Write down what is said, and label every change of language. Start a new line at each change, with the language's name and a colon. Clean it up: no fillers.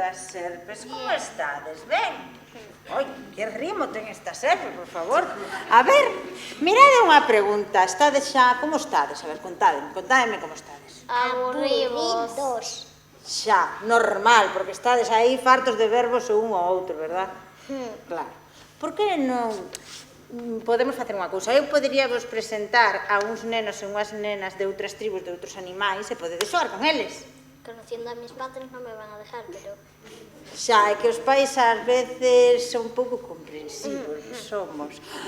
Galician: Serpes, como estades? Ben? Oi, que rimo ten esta serpe, por favor. A ver, mirade unha pregunta. Estades xa, como estades? A ver, contádeme como estades. Aburridos. Xa, normal, porque estades aí fartos de verbos o un ou outro, verdad? Claro. Por que non podemos facer unha cousa? Eu podería vos presentar a uns nenos e unhas nenas de outras tribus, de outros animais, e podedes xogar con eles.
Spanish: Conociendo a mis padres no me van a dejar, pero...
Galician: Xa, é que os pais ás veces son un pouco comprensivos, somos.